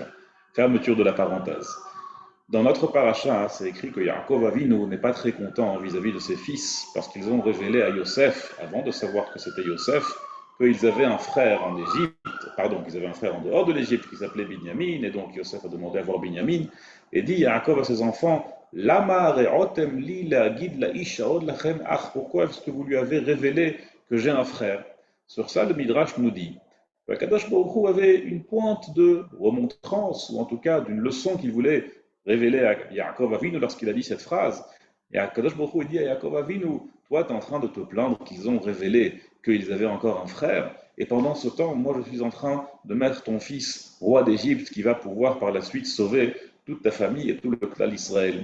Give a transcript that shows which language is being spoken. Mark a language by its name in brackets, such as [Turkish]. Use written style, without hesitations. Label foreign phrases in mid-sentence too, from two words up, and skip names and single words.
[French] Fermeture de la parenthèse. Dans notre paracha, c'est écrit que Yaakov Avinu n'est pas très content vis-à-vis de ses fils parce qu'ils ont révélé à Yosef, avant de savoir que c'était Yosef, qu'ils avaient un frère en Égypte, pardon, qu'ils avaient un frère en dehors de l'Égypte qui s'appelait Binyamin, et donc Yosef a demandé à voir Binyamin, et dit Yaakov à ses enfants, [Hebrew] למה הרעותם לי להגיד לאיש העוד לכם אח, [French] pourquoi est-ce que vous lui avez révélé que j'ai un frère? Sur ça, le Midrash nous dit, Kadosh Baruch Hu avait une pointe de remontrance, ou en tout cas d'une leçon qu'il voulait révélé à Yaakov Avinu lorsqu'il a dit cette phrase. Et Kadosh Baruch Hu dit à Yaakov Avinu, toi tu es en train de te plaindre qu'ils ont révélé qu'ils avaient encore un frère, et pendant ce temps, moi je suis en train de mettre ton fils roi d'Égypte qui va pouvoir par la suite sauver toute ta famille et tout le clan d'Israël.